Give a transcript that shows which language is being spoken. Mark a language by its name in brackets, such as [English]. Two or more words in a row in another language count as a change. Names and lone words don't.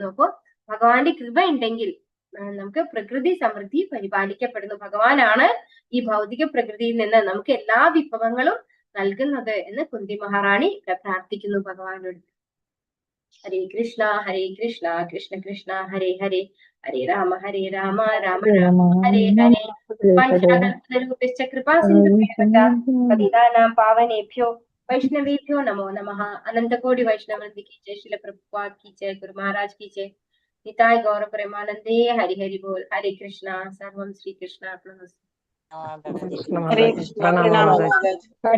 [Malayalam] അപ്പോ ഭഗവാന്റെ കൃപ ഉണ്ടെങ്കിൽ നമുക്ക് പ്രകൃതി സമൃദ്ധി പരിപാലിക്കപ്പെടുന്നു. ഭഗവാനാണ് ഈ ഭൗതിക പ്രകൃതിയിൽ നിന്ന് നമുക്ക് എല്ലാ വിഭവങ്ങളും നൽകുന്നത് എന്ന് കുന്തി മഹാറാണി പ്രാർത്ഥിക്കുന്നു ഭഗവാനോട്. [Sanskrit] ഹരേ കൃഷ്ണ കൃഷ്ണ കൃഷ്ണ ഹരേ ഹരേ, ഹരേ രാമ രാമ രാമ ഹരേ ഹരേ. വൈഷ്ണവ കൃപാ സിന്ധുഭ്യോ പാവനേഭ്യോ वैष्णवेभ्यो नमो नमः। [Hindi] अनंत कोटि वैष्णव वृंद की जय, श्रील प्रभुपाद की जय, गुरु महाराज की जय। [Bangla] নিতাই গৌর প্রেমানন্দে। হরি হরি বোল। [Sanskrit] हरे कृष्णा। सर्वं श्री कृष्णार्पणमस्तु। हरे कृष्ण।